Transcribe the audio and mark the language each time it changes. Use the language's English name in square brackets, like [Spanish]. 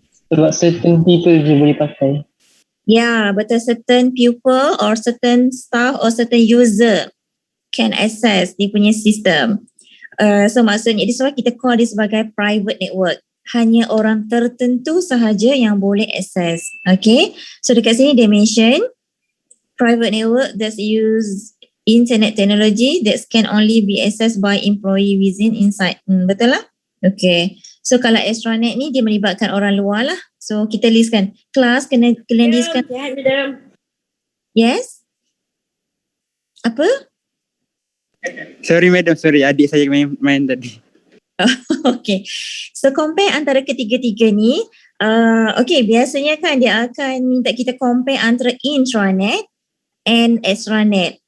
[Malay] Sebab [English] certain people [Malay] je boleh pakai. Ya, betul, [English] certain pupil or certain staff or certain user can access [Malay] dia punya sistem. [English] So [Malay] maksudnya [English] this why [Malay] kita [English] call [Malay] dia sebagai [English] private network. [Malay] Hanya orang tertentu sahaja yang boleh access. [English] Okay, so [Malay] dekat sini dia [English] mention private network that use internet technology that can only be accessed by employee within inside. [Malay] Betul lah? Okay, so kalau extranet ni dia melibatkan orang luar lah. So kita listkan kelas kena listkan. Yes? Apa? Sorry madam, sorry adik saya main tadi. [English] Okay, so compare [Malay] antara ketiga-tiga ni. Okay, biasanya kan dia akan minta kita compare antara intranet and extranet.